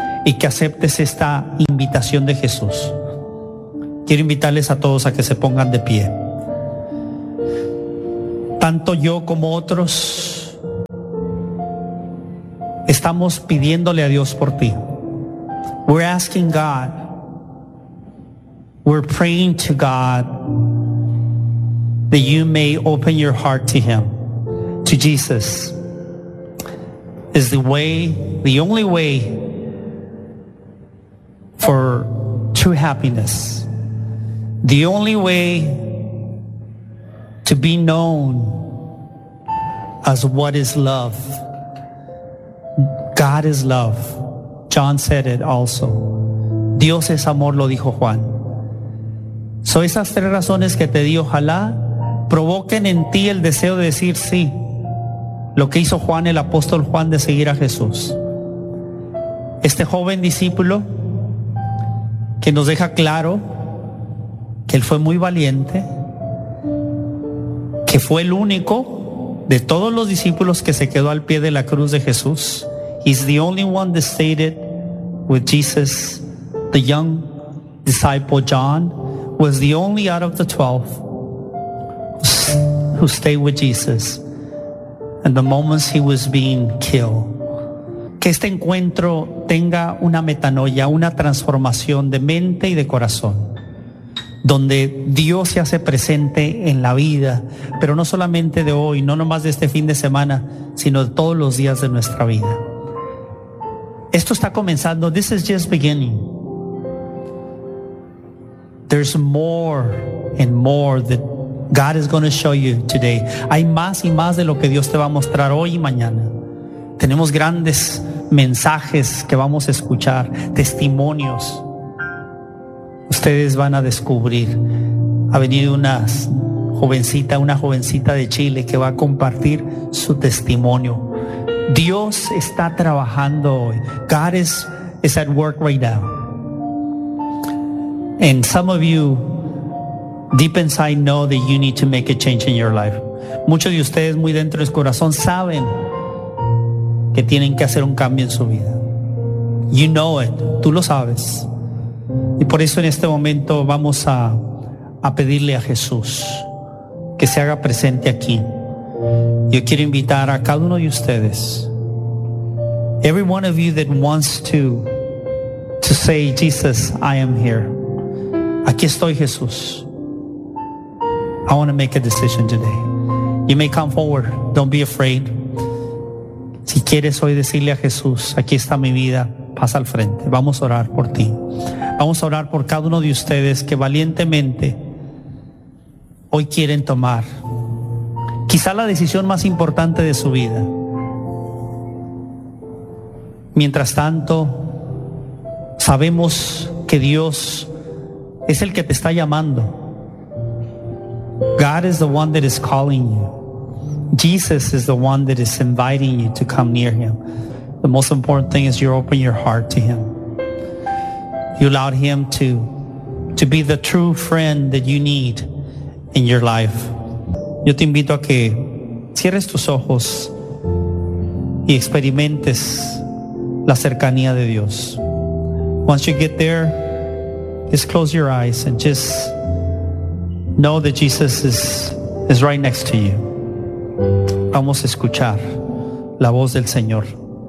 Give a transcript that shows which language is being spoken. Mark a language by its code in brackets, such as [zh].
[es] y que aceptes esta invitación de Jesús. Quiero invitarles a todos a que se pongan de pie. Tanto yo como otros estamos pidiéndole a Dios por ti. [en] We're asking God. We're praying to God that you may open your heart to Him, to Jesus. Is the way, the only way for true happiness. The only way to be known as what is love. God is love. John said it also. [es] Dios es amor, lo dijo Juan. So esas tres razones que te di, ojalá provoquen en ti el deseo de decir sí. Lo que hizo Juan, el apóstol Juan, de seguir a Jesús. Este joven discípulo que nos deja claro que él fue muy valiente, que fue el único de todos los discípulos que se quedó al pie de la cruz de Jesús. [en] He's the only one that stayed it with Jesus. The young disciple John was the only out of the 12 who stayed with Jesus. And the moments he was being killed. [es] Que este encuentro tenga una metanoia, una transformación de mente y de corazón, donde Dios se hace presente en la vida, pero no solamente de hoy, no nomás de este fin de semana, sino de todos los días de nuestra vida. Esto está comenzando. [en] This is just beginning. There's more and more that God is going to show you today. [es] Hay más y más de lo que Dios te va a mostrar hoy y mañana. Tenemos grandes mensajes que vamos a escuchar, testimonios. Ustedes van a descubrir. Ha venido una jovencita de Chile que va a compartir su testimonio. Dios está trabajando hoy. [en] God is at work right now. And some of you deep inside know that you need to make a change in your life. [es] Muchos de ustedes muy dentro de su corazón saben que tienen que hacer un cambio en su vida. [en] You know it. [es] Tú lo sabes. Y por eso en este momento vamos a pedirle a Jesús que se haga presente aquí. Yo quiero invitar a cada uno de ustedes. [en] Every one of you that wants to say, Jesus, I am here. [es] Aquí estoy, Jesús. [en] I want to make a decision today. You may come forward. Don't be afraid. [es] Si quieres hoy decirle a Jesús, aquí está mi vida, pasa al frente. Vamos a orar por ti. Vamos a orar por cada uno de ustedes que valientemente hoy quieren tomar quizá la decisión más importante de su vida. Mientras tanto, sabemos que Dios es el que te está llamando. [en] God is the one that is calling you. Jesus is the one that is inviting you to come near Him. The most important thing is you open your heart to Him. You allowed Him to be the true friend that you need in your life. [es] Yo te invito a que cierres tus ojos y experimentes la cercanía de Dios. [en] Once you get there, just close your eyes and just know that Jesus is right next to you. [es] Vamos a escuchar la voz del Señor.